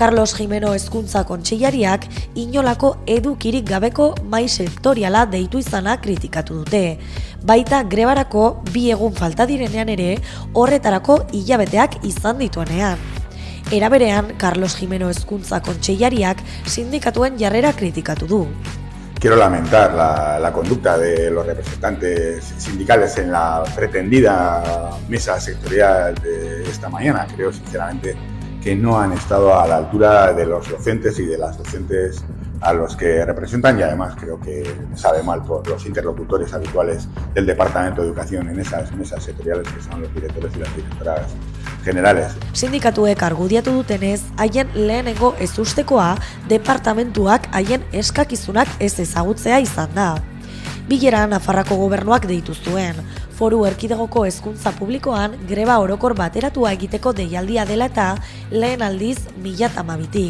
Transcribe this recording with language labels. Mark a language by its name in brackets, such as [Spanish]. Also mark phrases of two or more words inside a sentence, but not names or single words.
[Basque] Carlos Jimeno Hezkuntza Kontseilariak inolako edukirik gabeko mahai sektoriala deitu izana kritikatu dute. Baita grebarako 2 egun falta direnean ere horretarako hilabeteak izan dituenean. Era berean, Carlos Jimeno Hezkuntza Kontseilariak sindikatuen jarrera kritikatu du. [Spanish] Quiero lamentar la conducta de los representantes sindicales en la pretendida mesa sectorial de esta mañana. Creo sinceramente que no han estado a la altura de los docentes y de las docentes a los que representan, y además creo que sabe mal por los interlocutores habituales del Departamento de Educación en esas mesas sectoriales, que son los directores y las directoras generales. [Basque] Sindikatuek argudiatu dutenez, haien lehenengo ezustekoa departamentuak haien eskakizunak ez ezagutzea izan da. Bilera Nafarroako gobernuak deitu zuen. Foru Erkidegoko hezkuntza publikoan greba orokor bateratua egiteko deialdia dela eta lehen aldiz 2012tik.